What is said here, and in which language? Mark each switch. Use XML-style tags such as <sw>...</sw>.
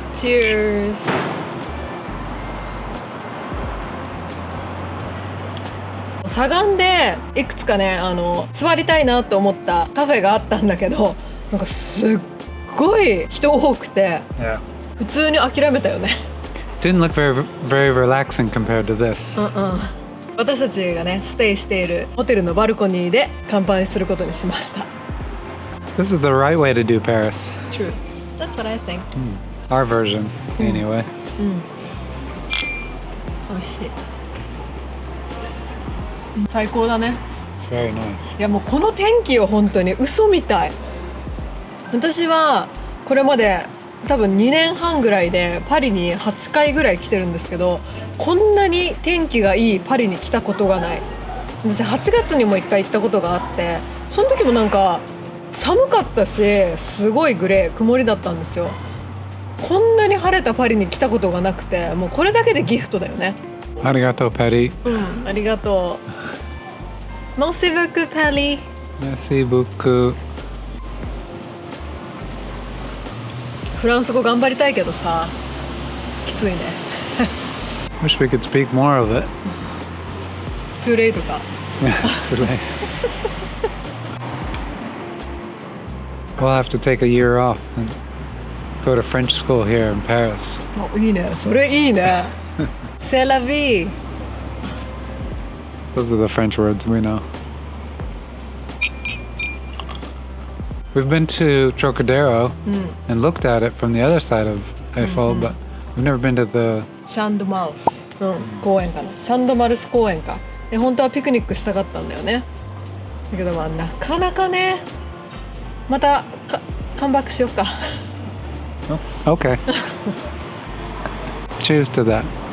<en>Cheers。</en> <ja>サガンでいくつかね、座りたいなと思ったカフェがあったんだけど、なんかすっごい人多くて、</ja> <en>Yeah.</en> <ja>普通に諦めたよね。</ja> <en>Didn't look very relaxing compared to this.</en> <ja>私たちがねステイしているホテルのバルコニーで乾杯することにしました。</ja> <en>This is the right way to do Paris. True. That's what I think. Our version, anyway.</en> <ja>乾美味しい。最高だね。</ja> <en>It's very nice.</en> <ja>いやもうこの天気よ、本当に嘘みたい。私はこれまで多分2年半ぐらいでパリに8回ぐらい来てるんですけど、こんなに天気がいいパリに来たことがない。私8月にも1回行ったことがあって、その時もなんか寒かったし、すごいグレー曇りだったんですよ。こんなに晴れたパリに来たことがなくて、もうこれだけでギフトだよね。 Arigato, Patty. うん、ありがとう。</ja> <fr>Merci beaucoup, Patty. Merci beaucoup.</fr> <ja>フランス語頑張りたいけどさ、きついね。</ja> <en>Wish we could speak more of it. Too late とか。 Too late. We'll have to take a year off and go to French school here in Paris.</en> <ja>お、いいね。それいいね。</ja> <fr>C'est la vie.</fr> <en>Those are the French words we know. We've been to Trocadero and looked at it from the other side of Eiffel, but we've never been to the...</en> <ja>シャンドマウス、公園かな。シャンドマルス公園か。で、本当はピクニックしたかったんだよね。だけどまあなかなかね。またカムバックしようか。</ja> <en>Oh, okay. Cheers to that.</en>